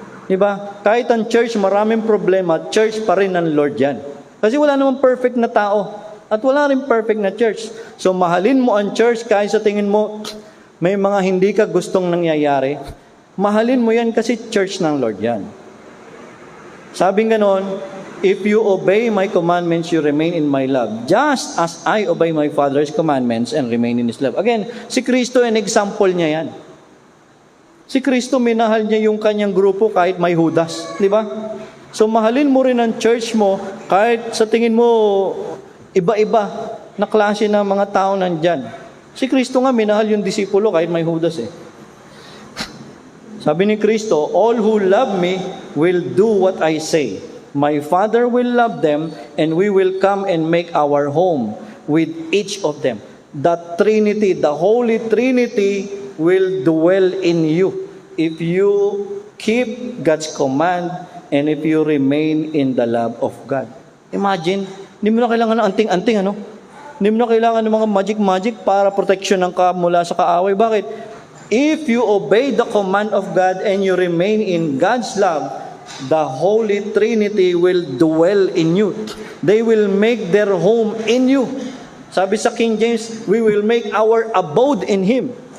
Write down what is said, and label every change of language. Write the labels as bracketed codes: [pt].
[tl] Diba? Kahit ang church, maraming problema, church pa rin ng Lord yan. Kasi wala namang perfect na tao. At wala rin perfect na church. So mahalin mo ang church kahit sa tingin mo, may mga hindi ka gustong nangyayari. Mahalin mo yan kasi church ng Lord yan. Sabing ganon, [en] if you obey my commandments, you remain in my love. Just as I obey my Father's commandments and remain in His love. [tl] Again, si Kristo, an example niya yan. Si Kristo, minahal niya yung kanyang grupo kahit may Judas. Di ba? So, mahalin mo rin ang church mo kahit sa tingin mo iba-iba na klase ng mga tao nandyan. Si Kristo nga, minahal yung disipulo kahit may Judas eh. Sabi ni Kristo, [en] all who love me will do what I say. My Father will love them, and we will come and make our home with each of them. The Trinity, the Holy Trinity, will dwell in you if you keep God's command and if you remain in the love of God. [tl] Imagine, hindi mo na kailangan ng anting-anting, Hindi mo na kailangan ng mga magic-magic para protection ng ka mula sa kaaway. Bakit? [en] If you obey the command of God and you remain in God's love, the Holy Trinity will dwell in you. They will make their home in you. [tl] Sabi sa King James, [en] we will make our abode in Him.